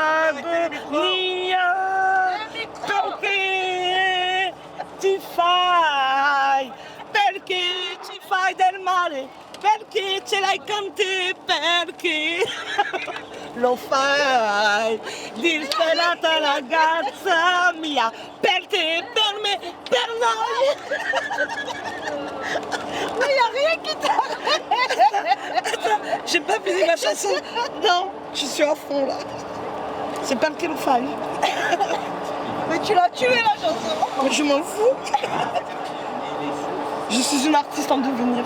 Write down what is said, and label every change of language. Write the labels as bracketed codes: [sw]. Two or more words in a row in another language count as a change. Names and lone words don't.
[it] mia, perché ti fai, perché ci fai del male, perché ce l'hai con te, perché lo fai, disperata ragazza mia, per te, per me, per noi. [fr] Mais y a rien qui t'arrête. Attends, j'ai pas fini ma chanson. Non, je suis à fond là. C'est pas qu'il faille. Mais tu l'as tué la chanson. Mais je m'en fous. Je suis une artiste en devenir.